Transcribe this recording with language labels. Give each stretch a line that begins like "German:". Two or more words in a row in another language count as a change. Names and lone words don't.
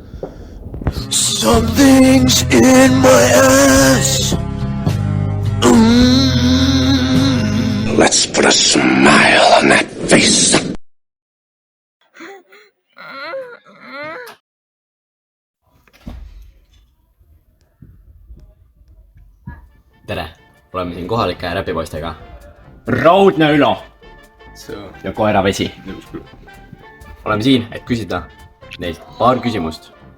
English: Something's in my ass. Let's put a smile on that face.
Estonian: Tere, oleme siin kohalike räpipoistega. Raudne Ülo ja Koeravesi. Oleme siin, et küsida neilt paar küsimust.